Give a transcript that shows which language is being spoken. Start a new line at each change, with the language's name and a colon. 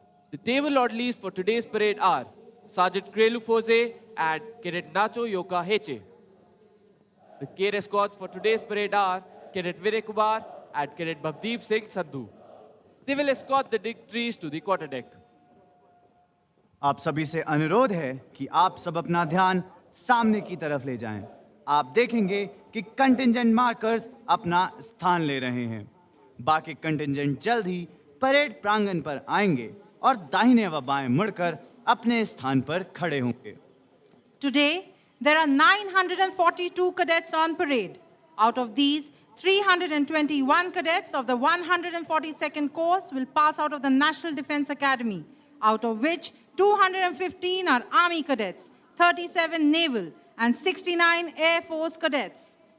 English: The table orderlies for today's parade are Sergeant Krelu Foze and Cadet Nacho Yoka Heche. The care escorts for today's parade are Cadet Vinay Kumar and Cadet Bhavdeep Singh Sandhu. They will escort the dignitaries to the quarterdeck.
Hindi: आप सभी से अनुरोध है कि आप सब अपना ध्यान सामने की तरफ ले जाएं। आप देखेंगे कि कंटिंजेंट मार्कर्स अपना स्थान ले रहे हैं। बाकी कंटिंजेंट जल्द ही परेड प्रांगण पर आएंगे और दाहिने व बाएं मुड़कर अपने स्थान पर खड़े होंगे।
English: Today, there are 942 cadets on parade. Out of these, 321 cadets of the 142nd course will pass out of the National Defence Academy, out of which 215 are Army cadets, 37 Naval, and 69 Air Force cadets.